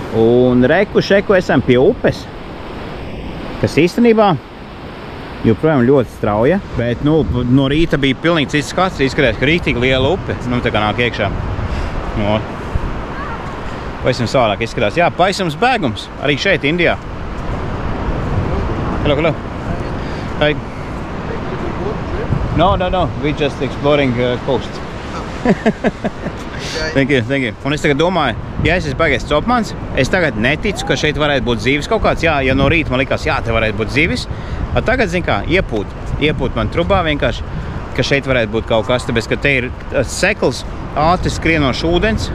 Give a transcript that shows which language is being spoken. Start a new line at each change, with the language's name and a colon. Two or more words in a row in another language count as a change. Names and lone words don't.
Latvian: Un šeku esam pie upes. Kas īstenībā joprojām ļoti strauja. Bet no rīta bija pilnīgi cits skats. Izskatās, ka rītīgi liela upe. Tā kā nāk iekšā. Pavisam savādāk izskatās. Jā, pavisams bēgums. Arī šeit, Indijā.
English: Hello. Hi. No. We just exploring coast. Thank you.
Latvian: Un es tagad domāju, ja es esmu baigais copmans, es tagad neticu, ka šeit varētu būt zivis kaut kāds. Jā, ja no rīta man likās, jā, te varētu būt zivis. Tagad, zin kā, iepūt man trubā vienkārši, ka šeit varētu būt kaut kas, tāpēc, ka te ir sekls, ātri skrienošs ūdens.